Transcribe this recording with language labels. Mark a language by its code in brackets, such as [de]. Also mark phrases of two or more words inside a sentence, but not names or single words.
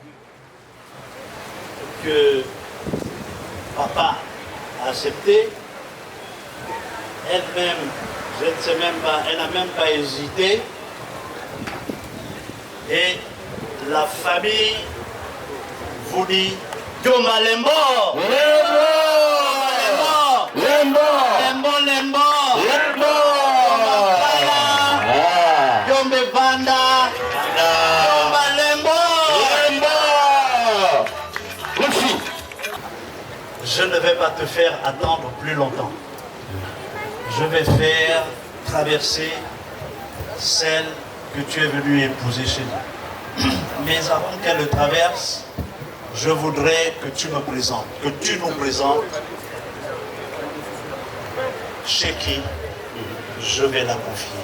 [fr] que papa a accepté. Elle-même, je ne sais même pas, elle n'a même pas hésité. Et la famille vous dit Diomba Lembo! Lembo! Lembo! Lembo! Lembo! Lembo! Diombe Banda! Diomba Lembo! Lembo! Merci. Je ne vais pas te faire attendre plus longtemps. Je vais faire traverser celle que tu es venu épouser chez nous. Mais avant qu'elle le traverse, je voudrais que tu me présentes, que tu nous présentes chez qui je vais la confier.